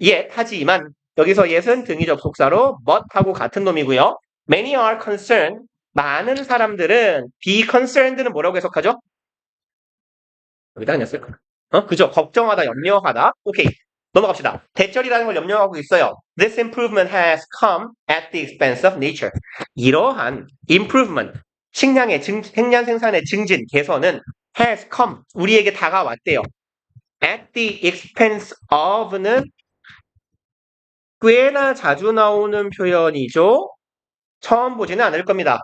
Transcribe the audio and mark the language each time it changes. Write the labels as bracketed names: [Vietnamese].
[Korean] 하지만, 여기서 yet은 등위 접속사로 but하고 같은 놈이고요. [English] Many are concerned. [Korean] 많은 사람들은 be concerned는 뭐라고 해석하죠? 여기다 그냥 쓸까? 그죠? 걱정하다, 염려하다. 오케이. 넘어갑시다. 대절이라는 걸 염려하고 있어요. [English] This improvement has come at the expense of nature. [Korean] 이러한 improvement, 식량 생산의 증진, 개선은 has come, 우리에게 다가왔대요. At the expense of는 꽤나 자주 나오는 표현이죠. 처음 보지는 않을 겁니다.